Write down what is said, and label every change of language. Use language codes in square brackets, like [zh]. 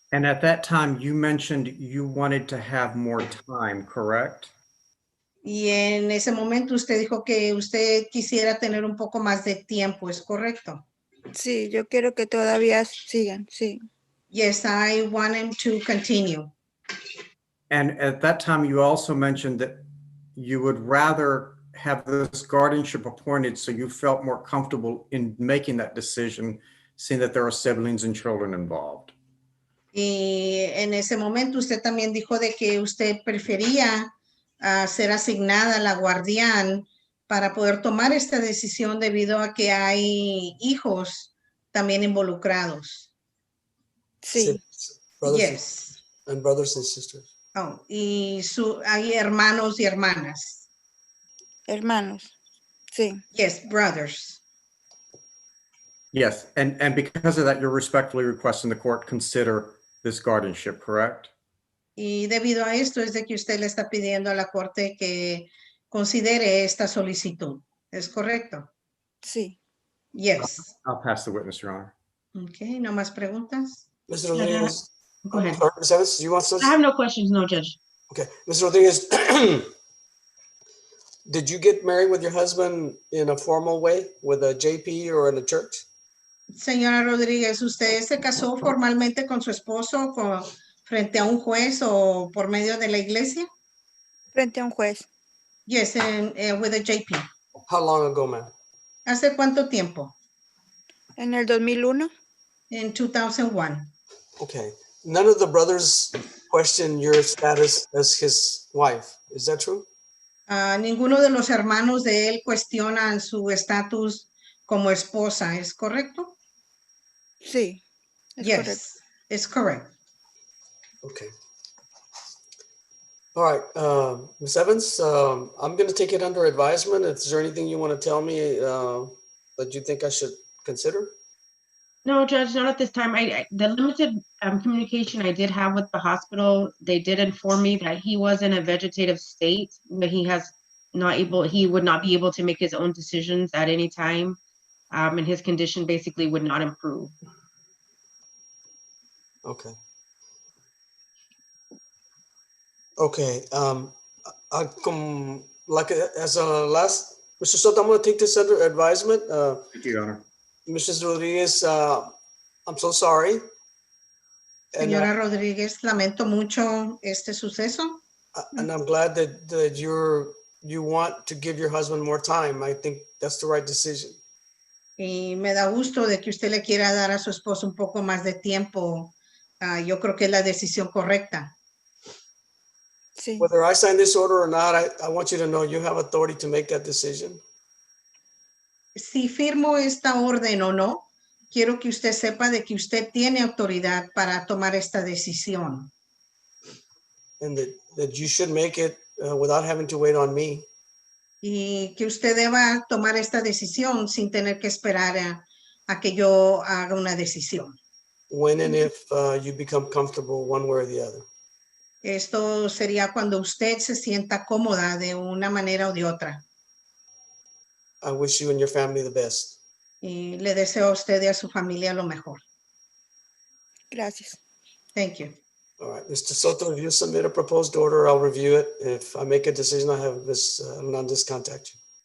[en] And at that time, you mentioned you wanted to have more time, correct? [es] Y en ese momento usted dijo que usted quisiera tener un poco más de tiempo, ¿es correcto? sí, yo quiero que todavía sigan, sí. [en] Yes, I want him to continue. And at that time, you also mentioned that you would rather have this guardianship appointed so you felt more comfortable in making that decision, seeing that there are siblings and children involved. [es] Y en ese momento usted también dijo de que usted prefería ser asignada a la guardián para poder tomar esta decisión debido a que hay hijos también involucrados. Sí, [en] Brothers Yes. and brothers and sisters. [es] Oh, y hay hermanos y hermanas. hermanos, sí. [en] Yes, brothers. Yes, and because of that, you're respectfully requesting the court consider this guardianship, correct? [es] Y debido a esto es de que usted le está pidiendo a la corte que considere esta solicitud. ¿Es correcto? Sí. [en] Yes. I'll pass the witness, Your Honor. [es] Okay, ¿no más preguntas? [en] Mr. Judge, Rodriguez. Go ahead. Sorry, Ms. Evans, you want to? I have no questions, no, Judge. Okay, Mr. Rodriguez, did you get married with your husband in a formal way with a JP or in a church? [es] Señora Rodríguez, ¿usted se casó formalmente con su esposo frente a un juez o por medio de la iglesia? Frente a un juez. [en] Yes, with a JP. How long ago, ma'am? [es] ¿Hace cuánto tiempo? En el 2001. En 2001. [en] Okay. None of the brothers question your status as his wife. Is that true? [es] Ninguno de los hermanos de él cuestionan su estatus como esposa, ¿es correcto? Sí, es [en] Yes, [es] correcto. [en] it's correct. Okay. All right, Ms. Evans, I'm going to take it under advisement. Is there anything you want to tell me that you think I should consider? No, Judge, not at this time. The limited communication I did have with the hospital, they did inform me that he was in a vegetative state, that he would not be able to make his own decisions at any time. And his condition basically would not improve. Okay. Okay. As a last, Mr. Soto, I'm going to take this under advisement. Thank you, Your Honor. Mrs. Rodriguez, I'm so sorry. And, [es] Señora Rodríguez, lamento mucho este suceso. [en] and I'm glad that you want to give your husband more time. I think that's the right decision. [es] Y me da gusto de que usted le quiera dar a su esposo un poco más de tiempo. Yo creo que es la decisión correcta. Sí. [en] Whether I sign this order or not, I want you to know you have authority to make that decision. [es] Si firmo esta orden o no, quiero que usted sepa de que usted tiene autoridad para tomar esta decisión. [en] And that you should make it without having to wait on me. [es] Y que usted deba tomar esta decisión sin tener que esperar a que yo haga una decisión. [en] When and if you become comfortable one way or the other. [es] Esto sería cuando usted se sienta cómoda de una manera o de otra. [en] I wish you and your family the best. [es] Y le deseo a usted y a su familia lo mejor. Gracias. [en] Thank you. All right, Mr. Soto, if you submit a proposed order, I'll review it. If I make a decision, I'll have Ms. Hernandez contact you.